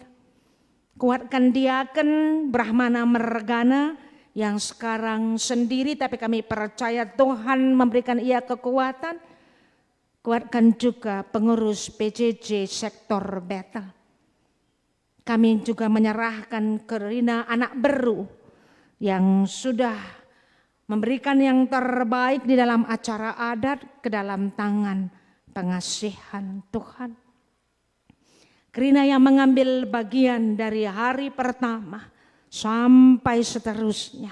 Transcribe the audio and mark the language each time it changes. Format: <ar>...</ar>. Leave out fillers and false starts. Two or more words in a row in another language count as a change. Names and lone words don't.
<id>Kuatkan diaken Brahmana Mergana yang sekarang sendiri, tapi kami percaya Tuhan memberikan ia kekuatan. Kuatkan juga pengurus PJJ sektor Bethel. Kami juga menyerahkan Kerina anak beru yang sudah memberikan yang terbaik di dalam acara adat ke dalam tangan pengasihan Tuhan. Kerina yang mengambil bagian dari hari pertama sampai seterusnya.</id>